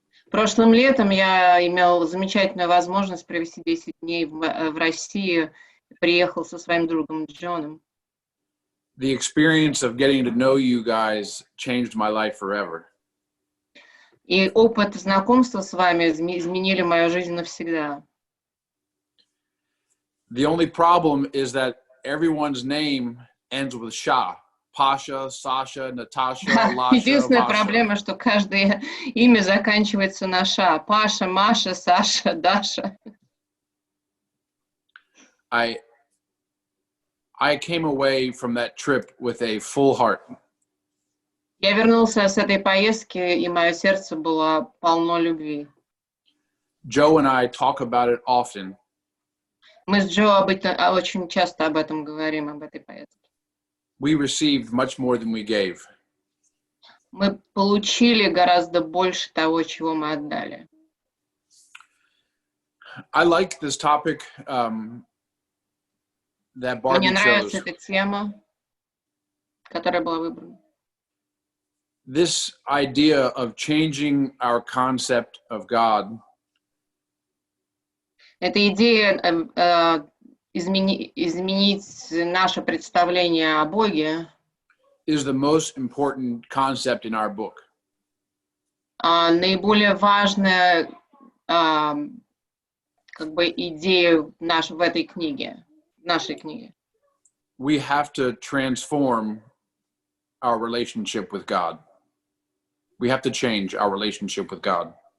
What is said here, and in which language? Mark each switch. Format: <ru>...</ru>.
<ru>Прошлым летом я имел замечательную возможность провести 10 дней в России, приехал со своим другом Джоном.</ru> <en>The experience of getting to know you guys changed my life forever.</en> <ru>И опыт знакомства с вами изменили мою жизнь навсегда.</ru> <en>The only problem is that everyone's name ends with Sha. Pasha, Sasha, Natasha, Lasha,</en> <ru>Единственная</ru> <en>Vasha.</en> <ru>проблема, что каждое имя заканчивается на Ша. Паша, Маша, Саша, Даша.</ru> <en>I came away from that trip with a full heart.</en> <ru>Я вернулся с этой поездки, и мое сердце было полно любви.</ru> <en>Joe and I talk about it often.</en> <ru>Мы с Джо очень часто об этом говорим, об этой поездке.</ru> <en>We received much more than we gave.</en> <ru>Мы получили гораздо больше того, чего мы отдали.</ru> <en>I like this topic that Barbie</en> <ru>Мне нравится</ru> <en>chose.</en> <ru>эта тема, которая была выбрана.</ru> <en>This idea of changing our concept of God</en> <ru>Эта идея изменить наше представление о Боге</ru> <en>is the most important concept in our book.</en> <ru>наиболее важная идея в этой книге, в нашей книге.</ru> <en>We have to transform our relationship with God. We have to change our relationship with God.</en>